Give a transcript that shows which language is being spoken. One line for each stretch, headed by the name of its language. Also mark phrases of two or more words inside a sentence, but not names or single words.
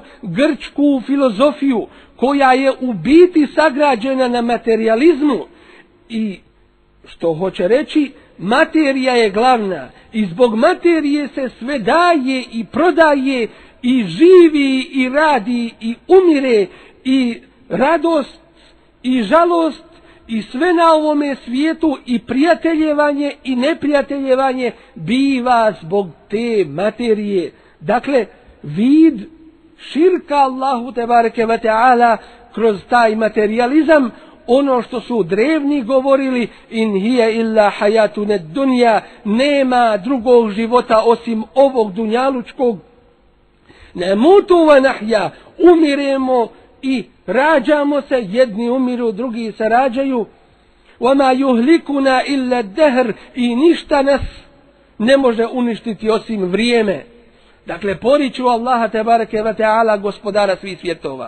Bosnian: grčku filozofiju, koja je u biti sagrađena na materializmu, i što hoće reći, materija je glavna i zbog materije se sve daje i prodaje i živi i radi i umire, i radost i žalost i sve na ovome svijetu, i prijateljevanje i neprijateljevanje biva zbog te materije. Dakle, vid širka Allahu
Arabic: تبارك وتعالى
Bosnian: kroz taj materializam, ono što su drevni govorili:
Arabic: إن هي إلا حياتنا الدنيا,
Bosnian: nema drugog života osim ovog dunjalučkog.
Arabic: نموت ونحيا,
Bosnian: umiremo i rađamo se, jedni umiru, drugi se rađaju.
Arabic: وما يهلكنا إلا الدهر,
Bosnian: i ništa nas ne može uništiti osim vrijeme. Dakle, poriču Allaha
Arabic: تبارك وتعالى,
Bosnian: gospodara svih svjetova.